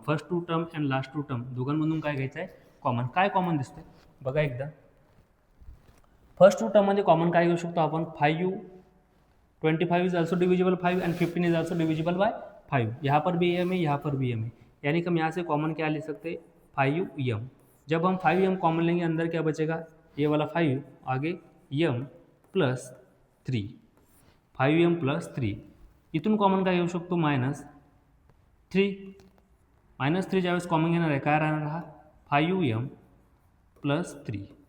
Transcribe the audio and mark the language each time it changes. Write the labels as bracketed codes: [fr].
[mr] First to term and last to term दोघांमधून काय घ्यायचं आहे, कॉमन. काय कॉमन दिसतंय बघा एकदा, फर्स्ट टू टर्ममध्ये कॉमन काय घेऊ शकतो आपण, 5. [en] 25 is also divisible 5 and 15 is also divisible by 5. [hi] यहाँ पर भी m है, यहाँ पर भी m है, यानी कि हम यहाँ से कॉमन क्या ले सकते हैं 5m, जब हम 5m कॉमन लेंगे अंदर क्या बचेगा, ये वाला 5 आगे m प्लस 3, 5m प्लस 3, [mr] इथून कॉमन काय घेऊ शकतो -3, -3 ज्यावेळेस कॉमन घेणार आहे काय राहणार हा 5m प्लस 3.